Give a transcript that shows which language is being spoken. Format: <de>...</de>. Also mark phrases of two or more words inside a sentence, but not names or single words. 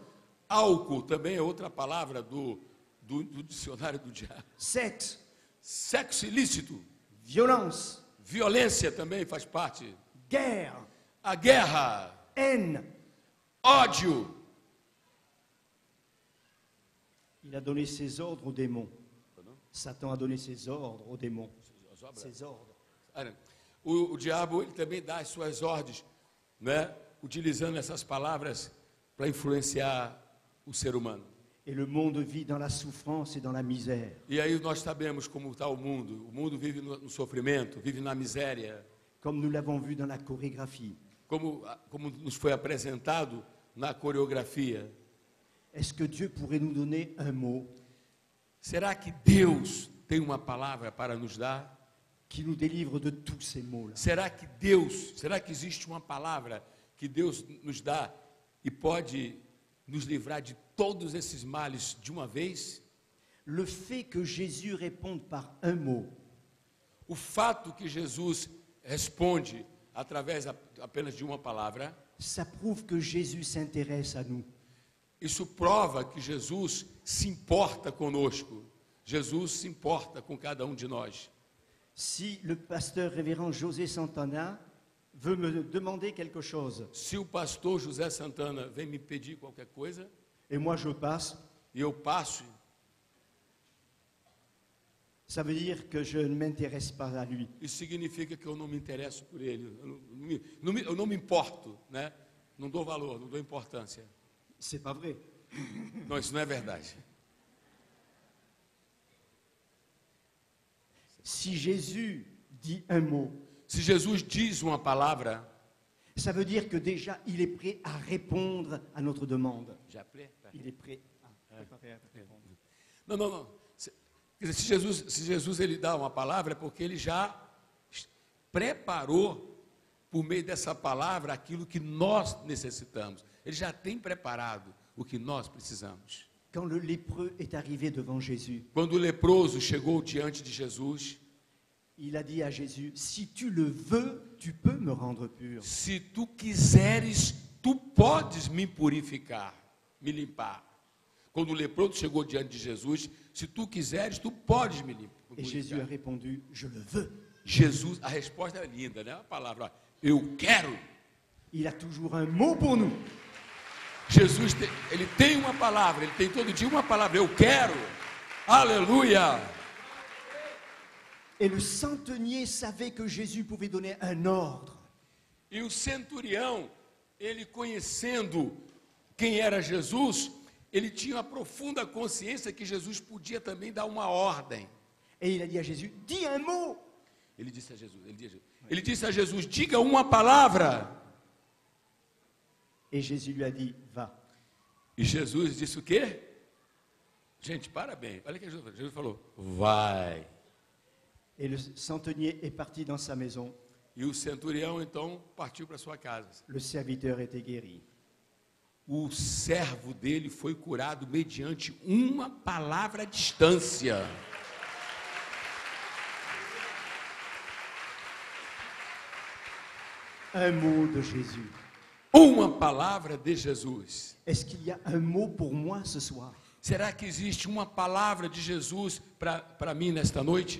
<pt>Álcool também é outra palavra do dicionário do diabo.</pt> <fr>sexe,</fr> <pt>Sexo ilícito,</pt> <fr>violence,</fr> <pt>violência também faz parte.</pt> <fr>guerre,</fr> <pt>A guerra,</pt> <fr>haine.</fr> <pt>ódio.</pt> <fr>Il a donné ses ordres aux démons. Satan a donné ses ordres aux démons. Ses ordres.</fr> <pt>O diabo ele também dá as suas ordens, né? Utilizando essas palavras para influenciar o ser humano.</pt> <fr>Et le monde vit dans la souffrance et dans la misère.</fr> <pt>E aí nós sabemos como está o mundo. O mundo vive no sofrimento, vive na miséria.</pt> <fr>Comme nous l'avons vu dans la chorégraphie.</fr> <pt>Como nos foi apresentado na coreografia.</pt> <fr>Est-ce que Dieu pourrait nous donner un mot</fr> <pt>Será que Deus tem uma palavra para nos dar?</pt> <fr>qui nous délivre de tous ces maux-là?</fr> <pt>Será que existe uma palavra que Deus nos dá e pode nos livrar de todos esses males de uma vez?</pt> <fr>Le fait que Jésus réponde par un mot,</fr> <pt>O fato que Jesus responde através apenas de uma palavra,</pt> <fr>ça prouve que Jésus s'intéresse à nous.</fr> <pt>isso prova que Jesus se importa conosco. Jesus se importa com cada um de nós.</pt> <fr>Si le pasteur révérend José Santana veut me demander quelque chose,</fr> <pt>Se o pastor José Santana vem me pedir qualquer coisa,</pt> <fr>et moi je passe,</fr> <pt>e eu passo,</pt> <fr>ça veut dire que je ne m'intéresse pas à lui.</fr> <pt>isso significa que eu não me interesso por ele. Eu não me importo, né? Não dou valor, não dou importância.</pt> <fr>C'est pas vrai.</fr> <pt>Não, isso não é verdade.</pt> <fr>Si Jésus dit un mot,</fr> <pt>Se Jesus diz uma palavra,</pt> <fr>ça veut dire que déjà il est prêt à répondre à notre demande.</fr> <pt>já pré-</pt> <fr>Il est prêt à préparer à répondre.</fr> <pt>Não. Quer dizer, se Jesus ele dá uma palavra, é porque ele já preparou, por meio dessa palavra, aquilo que nós necessitamos. Ele já tem preparado o que nós precisamos.</pt> <fr>Quand le lépreux est arrivé devant Jésus,</fr> <pt>Quando o leproso chegou diante de Jesus,</pt> <fr>Il a dit à Jésus, si tu le veux, tu peux me rendre pur.</fr> <pt>Se tu quiseres, tu podes me purificar, me limpar. Quando o leproso chegou diante de Jesus, se tu quiseres, tu podes me</pt> <fr>Et Jésus a</fr> <pt>purificar.</pt> <fr>répondu, je le veux.</fr> <pt>Jesus, a resposta é linda, né? A palavra, ó, eu quero.</pt> <fr>Il a toujours un mot pour nous.</fr> <pt>Jesus, ele tem uma palavra, ele tem todo dia uma palavra, eu quero. Aleluia!</pt> <fr>Et le centenier savait que Jésus pouvait donner un ordre.</fr> <pt>E o centurião, ele conhecendo quem era Jesus, ele tinha a profunda consciência que Jesus podia também dar uma ordem.</pt> <fr>Et il a dit à Jésus, dis un mot.</fr> <pt>Ele disse a Jesus, diga uma palavra.</pt> <fr>Et Jésus lui a dit, va.</fr> <pt>E Jesus disse o quê? Gente, parabéns. Olha o que Jesus falou, vai.</pt> <fr>Et le centenier est parti dans sa maison.</fr> <pt>E o centurião, então, partiu para sua casa.</pt> <fr>Le serviteur était guéri.</fr> <pt>O servo dele foi curado mediante uma palavra à distância.</pt> <fr>Un mot de Jésus.</fr> <pt>Uma palavra de Jesus.</pt> <fr>Est-ce qu'il y a un mot pour moi ce soir?</fr> <pt>Será que existe uma palavra de Jesus para mim nesta noite?</pt>